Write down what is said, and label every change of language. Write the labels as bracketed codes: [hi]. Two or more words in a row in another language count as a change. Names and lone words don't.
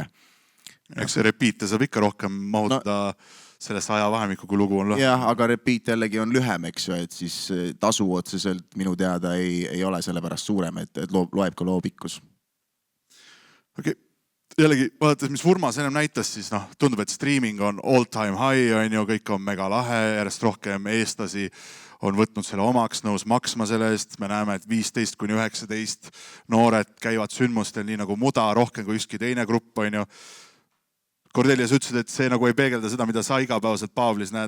[et] Eks see repeat saab ikka rohkem mahutada sellest ajavahemikku, kui lugu on lõhe. Jah, aga repeat jällegi on lühem, eks ju, et siis tasu otseselt minu teada ei ole selle pärast suurem, et loeb ka loo pikkus. Okei, jällegi vaadates, mis Urmas ennem näitas, siis tundub, et streaming on [en] all time high, [et] on ju, kõik on mega lahe, järjest rohkem eestlasi on võtnud selle omaks, nõus maksma selle eest. Me näeme, et 15–19 noored käivad sündmustel nii nagu muda, rohkem kui ükski teine grupp, on ju. Cordelias ütlesid, et see nagu ei peegelda seda, mida sa igapäevaselt Paavlis näed.